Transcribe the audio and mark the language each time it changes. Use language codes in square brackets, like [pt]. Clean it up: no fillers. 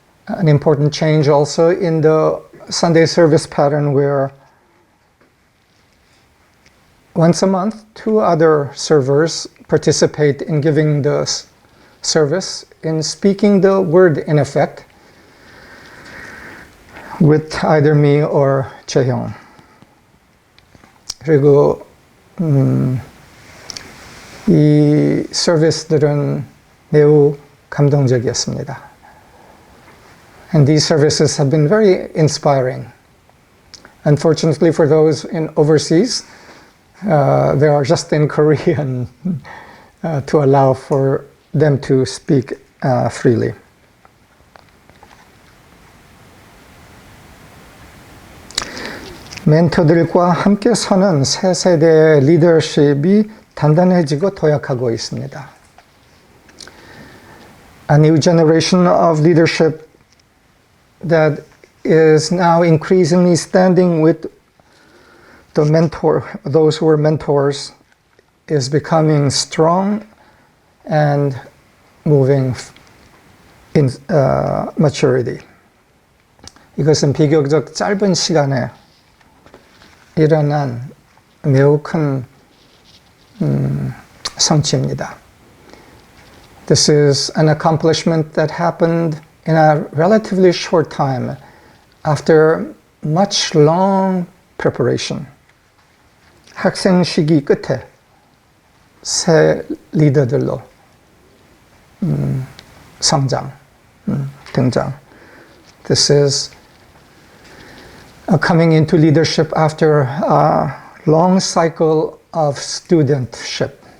[en] An important change also in the Sunday service pattern where once a month 2 other servers participate in giving the service, in speaking the word in effect with either me or Chaehyung. [ko] 그리고 이 서비스들은 매우 감동적이었습니다. [en] And these services have been very inspiring. Unfortunately for those in overseas, they are just in Korean to allow for them to speak freely. [ko] 멘토들과 함께 서는 새 세대의 리더십이 단단해지고 도약하고 있습니다. [en] A new generation of leadership that is now increasingly standing with the mentor, those who were mentors, is becoming strong and moving in maturity. [ko] 이것은 비교적 짧은 시간에 일어난 매우 큰 성취입니다. [en] This is an accomplishment that happened in a relatively short time after much long preparation. [ko] 학생 시기 끝에 새 리더들로 성장, 등장. [en] This is coming into leadership after a long cycle of studentship.